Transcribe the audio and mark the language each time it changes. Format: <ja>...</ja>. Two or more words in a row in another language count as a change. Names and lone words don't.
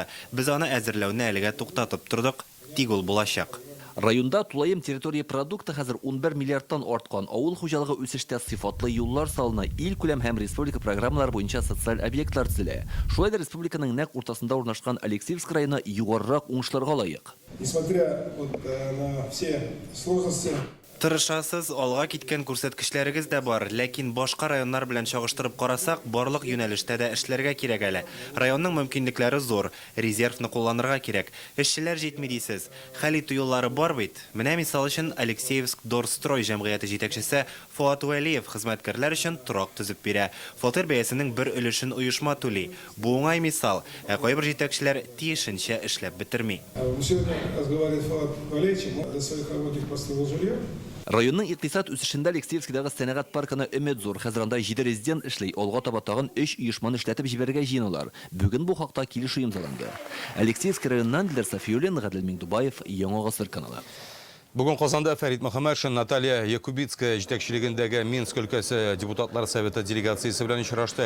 <tt>Біз аны әзерләүне әлегә туктатып тордык, тик ул булачак. Районда тулайым территория продукты хәзер 11 миллиардтан арткан. Авыл хуҗалыгы үсештә сыйфатлы юллар салына, ил күләм һәм республика программалары буенча социаль объектлар төзелә. Шулай да республиканың нәкъ уртасында урнашкан Алексеевск районы югарырак уңышларга лаек.</tt> <ru>Несмотря на все сложности,</ru> <tt>Тырышасыз, алга киткән күрсәткечләрегез дә бар, ләкин башка районнар белән чагыштырып карасак, барлык юнәлештә дә эшләргә кирәк әле. Районның мөмкинлекләре зур, резервны кулланырга кирәк. Эшчеләр җитми дисез. Хәл итү юллары бар бит. Менә мисал өчен Алексеевск Дорстрой җәмгыяте җитәкчесе Фуат Вәлиев хезмәткәрләр өчен торак төзеп бирә. Фатир бәясенең бер өлешен оешма түли. Бу уңай мисал, ә кайбер җитәкчеләр тиешенчә эшләп бетерми.</tt> <ru>Сегодня разговаривает Фуат Вәлиевич, для своих работников построил жилье.</ru> <tt>Районның икътисад үсешендә Алексеевскидагы сәнәгать паркына өмет зур. Хәзер анда 7 резидент эшли. Алга таба тагын 3 оешманы эшләтеп җибәрергә җыеналар. Бүген бу хакта килешү имзаланды. Алексеевский районнан Дилар Сафиуллин, Гадел Миңдубаев, Яңа Гасыр каналы. Бүген Казанда Фәрит Мөхәммәтшин, Наталья Якубицкая җитәкчелегендәге Минск өлкәсе депутатлар советы делегациясе белән очрашты.</tt>